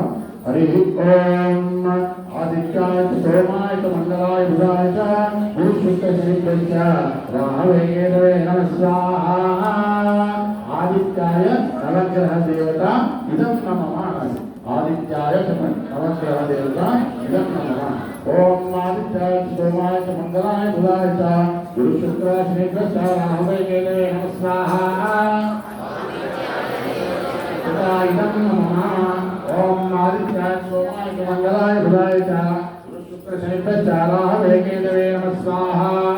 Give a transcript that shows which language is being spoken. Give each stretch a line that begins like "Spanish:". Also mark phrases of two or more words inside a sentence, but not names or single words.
Sanskrit: హరి ఓం ఆదిత్యాయ సోమాయ మంగళాయ బుధాయ గురు శుక్ర శని రాహవే కేశవే నమః స్వాహా. ఆదిత్యాయ నవగ్రహ దేవత ఇదం నమః. ఆదిత్యాయ देवता इदं नमः ओम आदित्याय सोमाय च मंगलाय बुधाय च गुरु शुक्र शनिभ्य च राहवे केतवे नमः स्वाहा इदं नमः ओम आदित्याय सोमाय च मंगलाय बुधाय च गुरु शुक्र शनिभ्य च राहवे केतवे नमः स्वाहा